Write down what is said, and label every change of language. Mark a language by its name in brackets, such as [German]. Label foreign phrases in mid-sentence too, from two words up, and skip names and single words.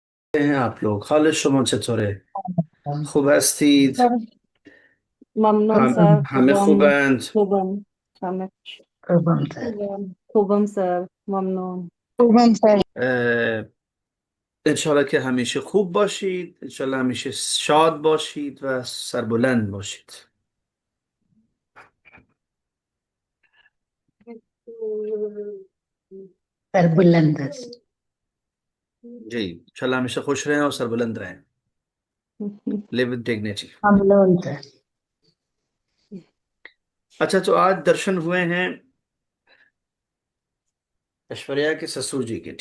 [Urdu] ہیں آپ لوگ [Persian] حالش شما چطوره خوب هستید. सर ممنون هم सर همه خوبند. خوبم همه Kurban sir. خوبم सर ممنون Kurban sir. انشالله که همیشه خوب باشید، انشالله همیشه شاد باشید و سربلند باشید. Sarbulandas. [Urdu] جی، انشاءاللہ ہمیشہ خوش رہیں اور سربلند رہیں. [English] Live with dignity. [Persian] Mamnun sir. [Urdu] اچھا، تو آج درشن ہوئے ہیں ایشوریا کے سسر جی کے.